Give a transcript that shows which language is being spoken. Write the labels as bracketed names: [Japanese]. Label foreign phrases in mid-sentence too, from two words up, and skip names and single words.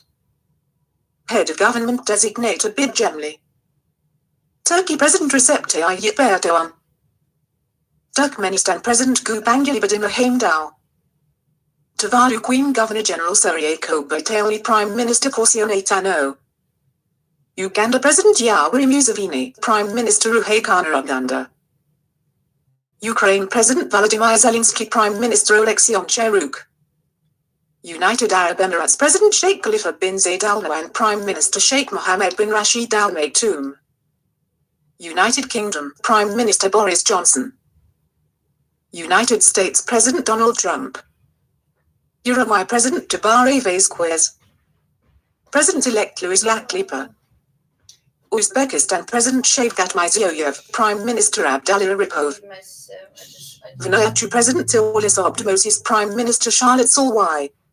[English] Head of Government Designate Abid Gemli. Turkey President Recep Tayyip Erdogan. Turkmenistan President Gurbanguly Berdimuhamedow. Tuvalu Queen Governor General Surya Kobateli, Prime Minister Porcio Natano. Uganda President Yoweri Museveni, Prime Minister Ruhakana Uganda. Ukraine President Volodymyr Zelensky, Prime Minister Oleksiy Cheruk. United Arab Emirates President Sheikh Khalifa bin Zayed Al Nahyan, Prime Minister Sheikh Mohammed bin Rashid Al Maktoum. United Kingdom Prime Minister Boris Johnson. United States President Donald Trump. Uruguay President Tabaré Vázquez. President-elect Luis Lakhlipa. Uzbekistan President Shavkat Mirziyoyev, Prime Minister Abdullah Aripov. Vanuatu President Taulis Abdoumosis, Prime Minister Charlotte Solway.